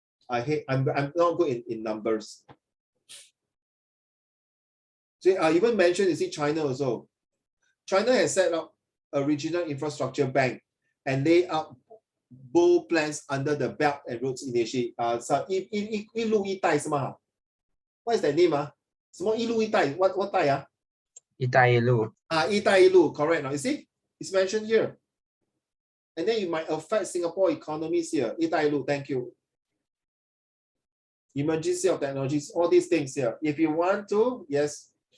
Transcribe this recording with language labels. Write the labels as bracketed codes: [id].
[en] I'm not good in numbers. So I even mentioned, you see, China also. China has set up a regional infrastructure bank and laid out bold plans under the Belt and Roads Initiative. So [zh] 一路一带是吗？ [en] What is that name? [zh] 什么一路一带 ？What 带啊？一带一路。 [en] 一带一路 correct. Now you see, it's mentioned here. And then it might affect Singapore economies here. 一带一路 thank you. Emergency of technologies, all these things here. If you want to, yes.